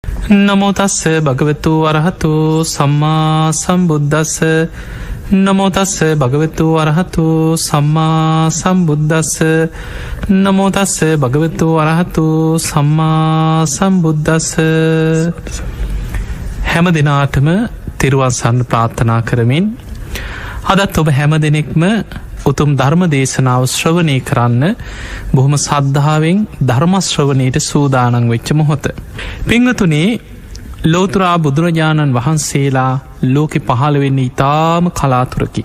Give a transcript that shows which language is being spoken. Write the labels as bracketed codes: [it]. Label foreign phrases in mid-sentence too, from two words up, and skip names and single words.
[pi] නමෝ තස්ස භගවතු අරහතු සම්මා සම්බුද්දස්ස නමෝ තස්ස භගවතු අරහතු සම්මා සම්බුද්දස්ස නමෝ තස්ස භගවතු අරහතු සම්මා සම්බුද්දස්ස. [si] හැම දිනාටම තෙරුවන් සරණ ප්‍රාර්ථනා කරමින් අදත් ඔබ හැම දෙනෙක්ම උතුම් ධර්ම දේශනාව ශ්‍රවණය කරන්න බොහොම සද්ධාවෙන් ධර්ම ශ්‍රවණයට සූදානම් වෙච්ච මොහොත. පින්වතුනි, ලෝතර බුදුරජාණන් වහන්සේලා ලෝකෙ පහළ වෙන්නේ ඉතාම කලාතුරකි.